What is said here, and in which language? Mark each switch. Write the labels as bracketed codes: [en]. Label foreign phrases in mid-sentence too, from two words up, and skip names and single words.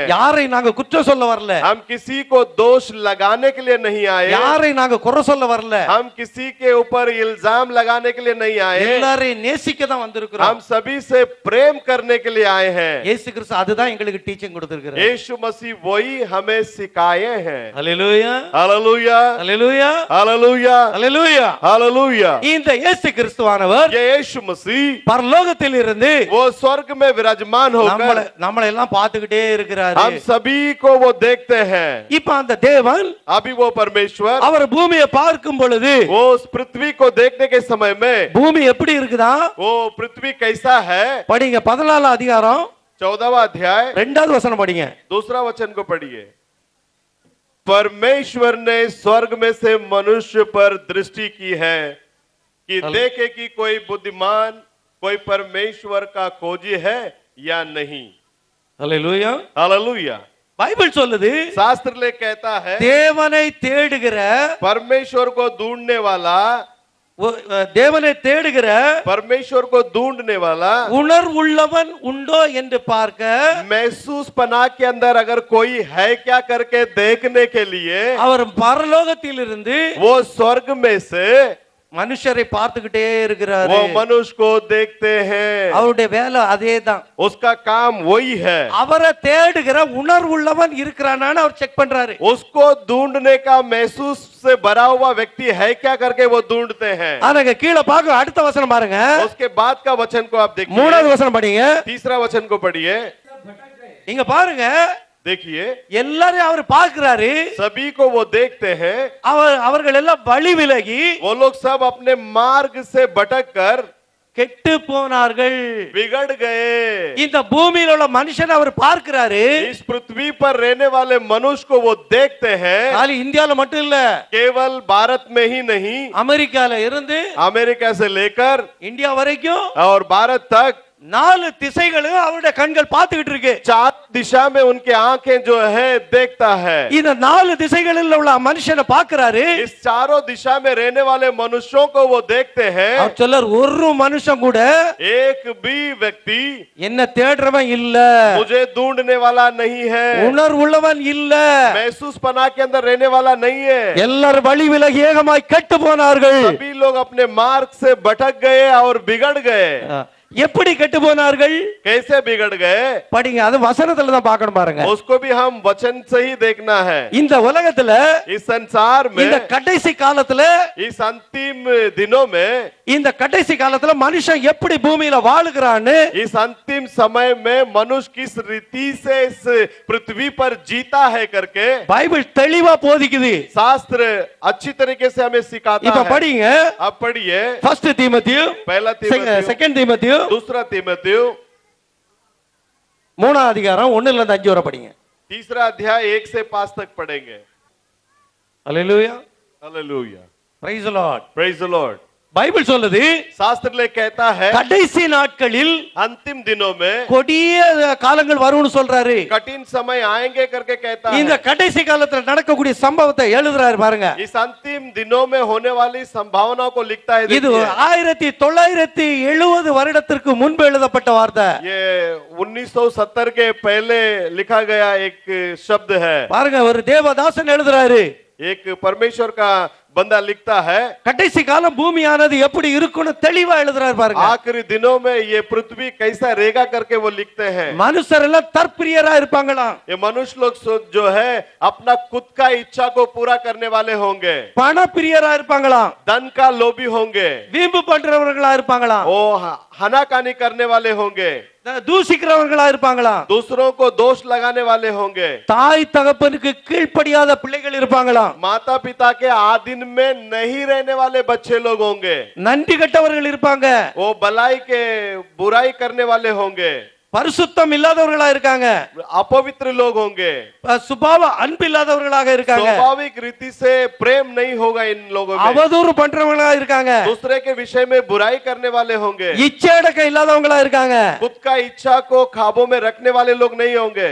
[ta] யாரை நாங்க குற்றம் சொல்ல வரல, [hi] हम किसी को दोष लगाने के लिए नहीं आए, [ta] யாரை நாங்க குறை சொல்ல வரல, [hi] हम किसी के ऊपर इल्जाम लगाने के लिए नहीं आए, [ta] எல்லாரையும் நேசிக்க தான் வந்திருக்கிறோம். [hi] हम सभी से प्रेम करने के लिए आए हैं। [ta] இயேசு கிறிஸ்து அதுதான் எங்களுக்கு டீச்சிங் கொடுத்திருக்கிறார். [hi] यीशु मसीह वही हमें सिखाए हैं। [ta] ஹalleluya, [hi] हालेलुया, [ta] ஹalleluya, [hi] हालेलुया, [ta] ஹalleluya. [hi] हालेलुया। [ta] இந்த இயேசு கிறிஸ்துவானவர் [hi] ये यीशु मसीह [ta] பரலோகத்தில் இருந்து [hi] वो स्वर्ग में विराजमान होकर [ta] நம்மள எல்லாம் பார்த்துக்கிட்டே இருக்கிறாரு. [hi] हम सभी को वो देखते हैं। [ta] இப்ப அந்த தேவன் [hi] अभी वो परमेश्वर [ta] அவர் பூமியை பார்க்கும் பொழுது [hi] वो उस पृथ्वी को देखने के समय में [ta] பூமி எப்படி இருக்குதா? [hi] वो पृथ्वी कैसा है? [ta] படிங்க 14 அதிகாரம் [hi] 14वां अध्याय [ta] 2வது வசனம் படிங்க. [hi] दूसरा वचन को पढ़िए। परमेश्वर ने स्वर्ग में से मनुष्य पर दृष्टि की है कि देखे कि कोई बुद्धिमान, कोई परमेश्वर का खोजी है या नहीं। [ta] ஹalleluya. [hi] हालेलुया। [ta] பைபிள் சொல்லுது, [hi] शास्त्र ले कहता है [ta] தேவனை தேடுகிற [hi] परमेश्वर को ढूंढने वाला, [ta] தேவனை தேடுகிற [hi] परमेश्वर को ढूंढने वाला [ta] உணர்வுள்ளவன் உண்டோ என்று பார்க்க [hi] महसूस पना के अंदर अगर कोई है क्या करके देखने के लिए [ta] அவர் பரலோகத்திலிருந்து [hi] वो स्वर्ग में से [ta] மனுஷரை பார்த்துக்கிட்டே இருக்கிறாரு. [hi] वो मनुष्य को देखते हैं। [ta] அவருடைய வேலை அதேதான். [hi] उसका काम वही है। [ta] அவரை தேடுகிற உணர்வுள்ளவன் இருக்கிறானான்னு அவர் செக் பண்றாரு. [hi] उसको ढूंढने का महसूस से भरा हुआ व्यक्ति है क्या करके वो ढूंढते हैं। [ta] ஆனாங்க கீழே பாக்க அடுத்த வசனம் பாருங்க. [hi] उसके बाद का वचन को आप देखिए। [ta] 3வது வசனம் படிங்க. [hi] तीसरा वचन को पढ़िए। [ta] இங்க பாருங்க, [hi] देखिए [ta] எல்லாரும் அவர் பார்க்கிறாரு. [hi] सभी को वो देखते हैं। [ta] அவர்கள் எல்லாம் வழி விலகி [hi] वो लोग सब अपने मार्ग से भटक कर [ta] கெட்டு போனார்கள். [hi] बिगड़ गए। [ta] இந்த பூமியில உள்ள மனுஷன் அவர் பார்க்கிறாரு. [hi] इस पृथ्वी पर रहने वाले मनुष्य को वो देखते हैं। [ta] खाली இந்தியால மட்டும் இல்ல, [hi] केवल भारत में ही नहीं, [ta] அமெரிக்கால இருந்து [hi] अमेरिका से लेकर [ta] இந்தியா வரைக்கும் [hi] और भारत तक [ta] 4 திசைகளும் அவருடைய கண்கள் பார்த்துக்கிட்டு இருக்கு. [hi] 4 दिशा में उनके आंखें जो है देखता है। [ta] இந்த 4 திசைகளில் உள்ள மனுஷனை பார்க்கிறாரு. [hi] इस चारों दिशा में रहने वाले मनुष्यों को वो देखते हैं। [ta] அவர் சொல்லார், ஒரு மனுஷன் கூட [hi] एक भी व्यक्ति [ta] என்ன தேடுறவன் இல்ல, [hi] मुझे ढूंढने वाला नहीं है, [ta] உணர்வுள்ளவன் இல்ல, [hi] महसूस पना के अंदर रहने वाला नहीं है। [ta] எல்லாரும் வழி விலகி ஏகமாய் கெட்டு போனார்கள். [hi] सभी लोग अपने मार्ग से भटक गए और बिगड़ गए। [ta] எப்படி கெட்டு போனார்கள்? [hi] कैसे बिगड़ गए? [ta] படிங்க, அது வசனத்துல தான் பார்க்கணும் பாருங்க. [hi] उसको भी हम वचन से ही देखना है। [ta] இந்த உலகத்துல [hi] इस संसार [ta] இந்த [hi] में, [ta] கடைசி காலத்துல, [hi] इस अंतिम दिनों में, [ta] இந்த கடைசி காலத்துல மனுஷன் எப்படி பூமியில வாழுகிறான்னு [hi] इस अंतिम समय में मनुष्य किस रीति से इस पृथ्वी पर जीता है करके [ta] பைபிள் தெளிவா போதிக்குது. [hi] शास्त्र अच्छी तरीके से हमें सिखाता [ta] இப்ப [hi] है। [ta] படிங்க, [hi] अब पढ़िए [ta] ஃபர்ஸ்ட் தீமோத்தேயு, [hi] पहला तीमुथियुस, [ta] செகண்ட் தீமோத்தேயு, [hi] दूसरा तीमुथियुस, [ta] 3ஆம் அதிகாரம் 1ல இருந்து 5 வரை படிங்க. [hi] तीसरा अध्याय 1 से 5 तक पढ़ेंगे। [ta] அல்லேலூயா, [hi] हालेलुया, [en] Praise the Lord. Praise the Lord. [ta] பைபிள் சொல்லுது, [hi] शास्त्र ले कहता है [ta] கடைசி நாட்களில் [hi] अंतिम दिनों में [ta] கொடிய காலங்கள் வரும்னு சொல்றாரு. [hi] कठिन समय आएंगे करके कहता [ta] இந்த [hi] है। [ta] கடைசி காலத்துல நடக்கக்கூடிய சம்பவத்தை எழுதுறாரு பாருங்க. [hi] इस अंतिम दिनों में होने वाली संभावनाओं को लिखता है। [ta] இது [hi] देखिए, [ta] 1970 வருடத்திற்கு முன்பு எழுதப்பட்ட வார்த்தை. [hi] ये 1970 के पहले लिखा गया एक शब्द है। [ta] பாருங்க, ஒரு தேவதாசன் எழுதுறாரு, [hi] एक परमेश्वर का बंदा लिखता है। [ta] கடைசி காலம் பூமியானது எப்படி இருக்கும்னு தெளிவா எழுதுறாரு பாருங்க. [hi] आखिरी दिनों में ये पृथ्वी कैसा रहेगा करके वो लिखते हैं। [ta] மனுஷர் எல்லாம் தற்பிரியரா இருப்பாங்களாம், [hi] ये मनुष्य लोग जो है अपना खुद का इच्छा को पूरा करने वाले होंगे, [ta] பண பிரியரா இருப்பாங்களாம், [hi] धन का लोभी होंगे, [ta] வீம்பு பண்றவர்களா இருப்பாங்களாம், [hi] ओ हनाकानी करने वाले होंगे, [ta] தூசிக்கிறவர்களா இருப்பாங்களாம், [hi] दूसरों को दोष लगाने वाले होंगे, [ta] தாய் தகப்பனுக்கு கீழ்ப்படியாத பிள்ளைகள் இருப்பாங்களாம், [hi] माता पिता के आधीन में नहीं रहने वाले बच्चे लोग होंगे, [ta] நன்றி கெட்டவர்கள் இருப்பாங்க, [hi] वो भलाई के बुराई करने वाले होंगे, [ta] பரிசுத்தம் இல்லாதவர்களா இருக்காங்க, [hi] अपवित्र लोग होंगे, [ta] சுபாவ அன்பு இல்லாதவர்களாக இருக்காங்க, [hi] स्वाभाविक रीति से प्रेम नहीं होगा इन लोगों में, [ta] அவதூறு பண்றவங்களா இருக்காங்க, [hi] दूसरे के विषय में बुराई करने वाले होंगे, [ta] இச்சையடக்க இல்லாதவங்களா இருக்காங்க, [hi] खुद का इच्छा को काबू में रखने वाले लोग नहीं होंगे,